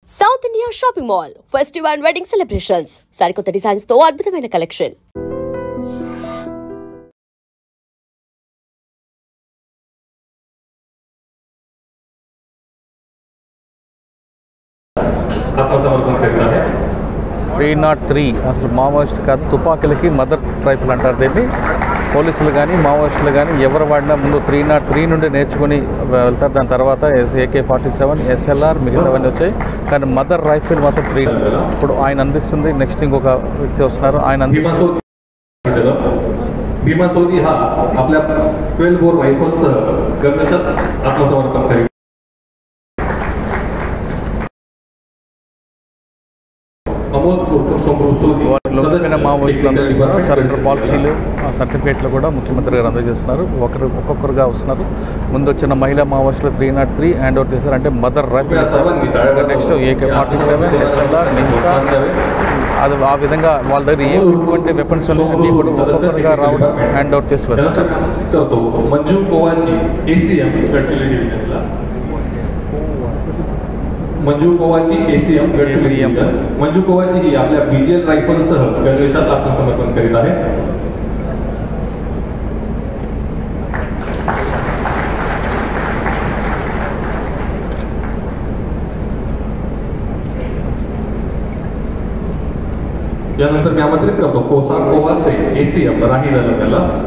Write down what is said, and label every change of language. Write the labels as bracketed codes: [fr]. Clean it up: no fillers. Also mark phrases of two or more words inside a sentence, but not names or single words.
[en] South India shopping mall festival and wedding celebrations [te] సరికొత్త డిజైన్స్ తో అద్భుతమైన కలెక్షన్. [hi] ఆత్మసమర్పణ करता है [te] 303 అసలు మావోయిస్ట్ కాదు, తుపాకులకి [en] mother rifle [te] అంటారు దీన్ని. పోలీసులు కానీ మావోయిస్టులు కానీ ఎవరు వాడినా ముందు 303 నుండి నేర్చుకుని వెళ్తారు. దాని తర్వాత AK-47, SLR మిగతావన్నీ వచ్చాయి. కానీ [en] mother rifle [te] మాత్రం 3. ఇప్పుడు ఆయన అందిస్తుంది. నెక్స్ట్ ఇంకొక వ్యక్తి వస్తున్నారు. ఆయన [mr] भीमा सोदी हा आपल्या 12 बोर रायफल्ससह गणवेशात आत्मसमर्पण करेल. [te] లోకమైన మావోయిస్టులందరికీ కూడా [en] surrender policies certificates [te] కూడా ముఖ్యమంత్రి గారు అందజేస్తున్నారు. ఒక్కొక్కరుగా వస్తున్నారు. ముందు వచ్చిన మహిళా మావోయిస్టులు 303 [en] hand over [te] చేశారు. అంటే [en] mother rifle. [te] నెక్స్ట్ AK-47, SLR, నింసా, అది ఆ విధంగా వాళ్ళ దగ్గర ఎటువంటి వెపన్స్ అన్నీ కూడా ఒక్కొక్కరుగా రావడం [en] hand over [te] చేసి వెళ్తారు. [mr] मंजू कोवाची ACM गडचिरोली डिव्हिजनला मंजू कोवाची ACM गडचिरोली डिव्हिजन. मंजू कोवाची ही आपल्या BGL रायफलसह गणवेशात आत्मसमर्पण करीत आहे. यानंतर मी आमंत्रित करतो कोसा कोवासे ACM राही दलमला.